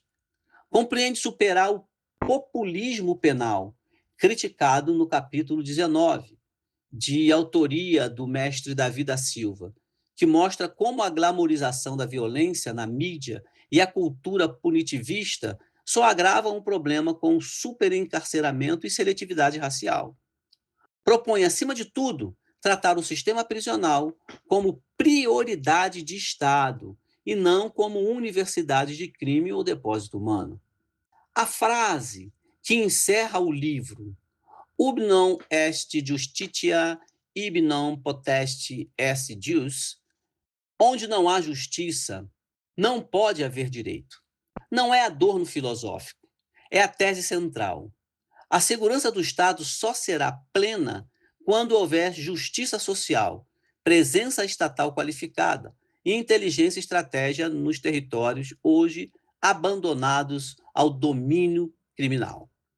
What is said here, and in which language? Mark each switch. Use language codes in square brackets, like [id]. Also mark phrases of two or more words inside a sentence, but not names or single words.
[pt] Compreende superar o populismo penal, criticado no capítulo 19, de autoria do mestre Davi da Silva, que mostra como a glamorização da violência na mídia e a cultura punitivista só agravam o problema com o superencarceramento e seletividade racial. Propõe, acima de tudo, tratar o sistema prisional como prioridade de Estado e não como universidade de crime ou depósito humano. A frase que encerra o livro, [la] "Ubi non est justitia, ibi non potest est jus", [pt] onde não há justiça, não pode haver direito, não é adorno filosófico, é a tese central. A segurança do Estado só será plena quando houver justiça social, presença estatal qualificada e inteligência e estratégia nos territórios hoje abandonados ao domínio criminal.